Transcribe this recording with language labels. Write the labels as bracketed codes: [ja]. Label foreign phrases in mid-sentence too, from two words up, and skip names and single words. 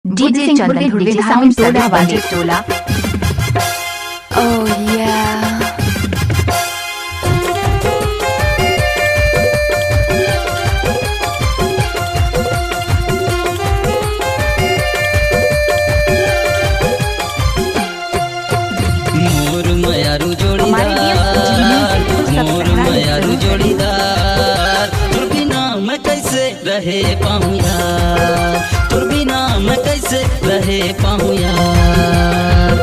[hne] डीजे चंदन धुर्वे धामी टोला वाले टोला। [en] Oh yeah. [hne] मोर मयारू जोड़ीदार, मोर मयारू जोड़ीदार, तुर बिना मैं कैसे रहे पाऊँ यार, तुर बिना मैं कैसे रहे पाऊँ यार।